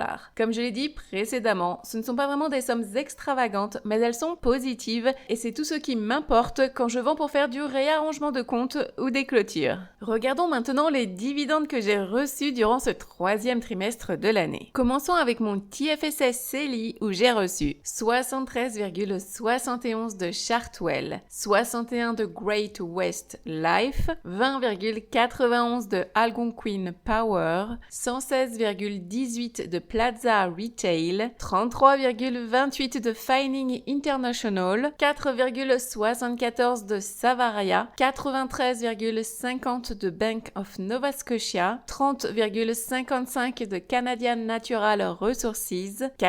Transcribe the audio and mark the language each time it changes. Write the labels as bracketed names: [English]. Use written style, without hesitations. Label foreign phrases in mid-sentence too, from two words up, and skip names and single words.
[French] Comme je l'ai dit précédemment, ce ne sont pas vraiment des sommes extravagantes, mais elles sont positives et c'est tout ce qui m'importe quand je vends pour faire du réarrangement de compte ou des clôtures. Regardons maintenant les dividendes que j'ai reçus durant ce troisième trimestre de l'année. Commençons avec mon TFSS CELI où j'ai reçu 73,71 de Chartwell, 61 de Great West Life, 20,91 de Algonquin Power, 116,18 de Plaza Retail, 33,28 de Fining International, 4,74 de Savaria, 93,50 de Bank of Nova Scotia, 30,55 de Canadian Natural Resources,